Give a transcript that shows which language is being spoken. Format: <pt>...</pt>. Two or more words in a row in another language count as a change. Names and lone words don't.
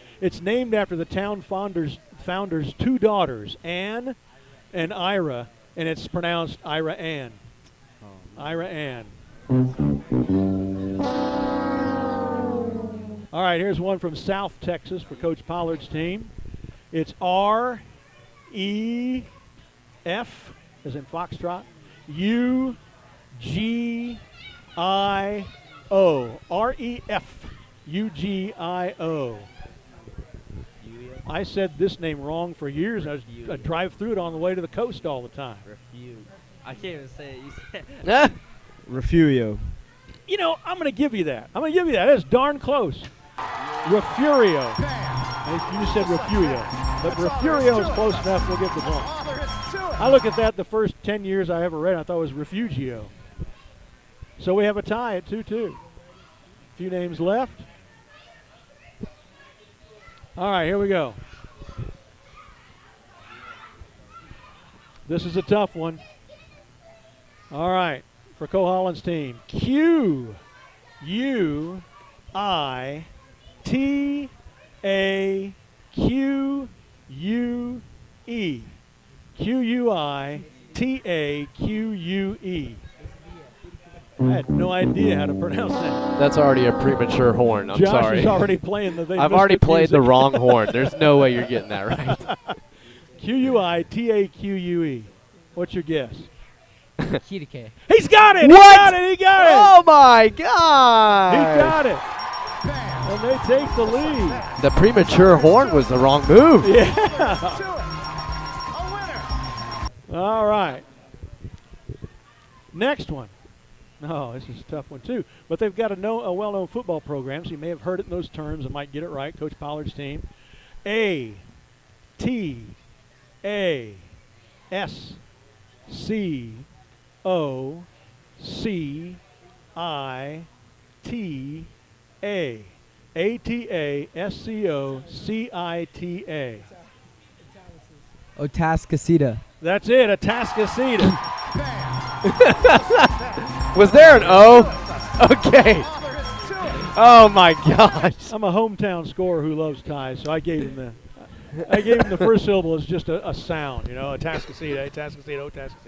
<en>It's named after the town founders' 2 daughters, Anne and Ira, and it's pronounced Ira Ann. Ira Ann. All right, here's one from South Texas for Coach Pollard's team. It's R-E-F, as in Foxtrot, U-G-I-O. R-E-F-U-G-I-O. I said this name wrong for years. I drive through it on the way to the coast all the time. I can't even say it. You said Refugio. I'm going to give you that. That's darn close. Refugio. You said Refugio. But Refugio is close enough. We'll give the point. I look at that the first 10 years I ever read. I thought it was Refugio. So we have a tie at 2-2. A few names left. All right, here we go. This is a tough one. All right, for Cole Holland's team. Q-U-I-T-A-Q-U-E. Q-U-I-T-A-Q-U-E. I had no idea how to pronounce that. That's already a premature horn. I'm Josh sorry. is already playing the. I've already played the wrong horn. There's no way you're getting that right. Q-U-I-T-A-Q-U-E. What's your guess? Kitake. He's got it! What? He got it! He got it! Oh, my God. He got it. And they take the lead. The premature horn was the wrong move. Yeah. All right. Next one. Oh, this is a tough one, too. But they've got a well-known football program, so you may have heard it in those terms and might get it right. Coach Pollard's team. A-T-A-S-C-O-C-I-T-A. A-T-A-S-C-O-C-I-T-A. Otascocita. That's it, Atascocita. Was there an O? Okay. Oh, my gosh. I'm a hometown scorer who loves ties, so I gave him the first syllable as just a sound, Atascocita, Atascocita, Otascocita.</en>